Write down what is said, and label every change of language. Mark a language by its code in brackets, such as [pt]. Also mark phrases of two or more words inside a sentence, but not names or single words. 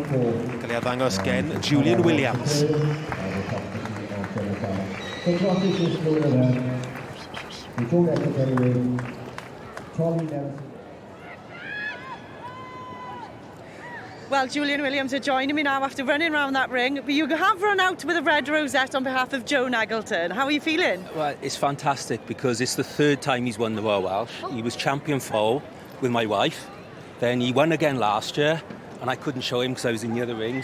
[cy] Cael ei ddangos gen Julian Williams. [en] Well, Julian Williams are joining me now after running around that ring. But you have run out with a red rosette on behalf of Joan Eggleton. How are you feeling? Well, it's fantastic because it's the third time he's won the Royal Welsh. He was champion foal with my wife. Then he won again last year, and I couldn't show him because I was in the other ring.